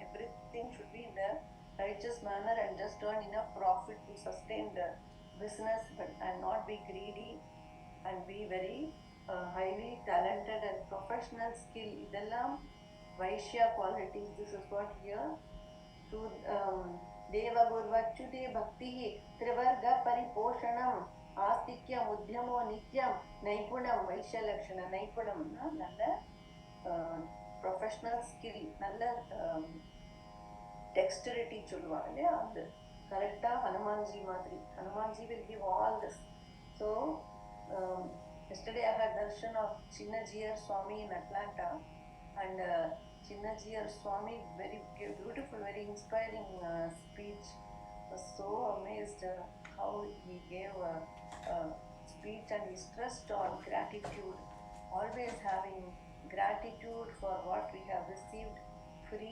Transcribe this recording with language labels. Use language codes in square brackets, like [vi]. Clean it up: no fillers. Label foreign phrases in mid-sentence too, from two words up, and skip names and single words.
[en] Everything should be in the righteous manner and just earn enough profit to sustain the business, and not be greedy, and be very highly talented and professional skill. Idellam Vaishya qualities. This is what here. [sa] देव गुर्वच्युते भक्ति त्रिवर्ग परिपोषणम् आस्तिक्य मुद्यमो नित्यम् नैपुणम् वैश्य लक्षण. [ta] Naipunam நல்ல [en] professional skill, [ta] நல்ல dexterity சொல்லுவாங்க இல்லையா, அது கரெக்டாக ஹனுமான்ஜி மாதிரி. [en] ஹனுமான்ஜி will give all this. So yesterday I had darshan of Chinnajiyar Swami in Atlanta, and Chinnajiyar Swami, very beautiful, very inspiring speech. I was so amazed how he gave a speech, and he stressed on gratitude, always having gratitude for what we have received free.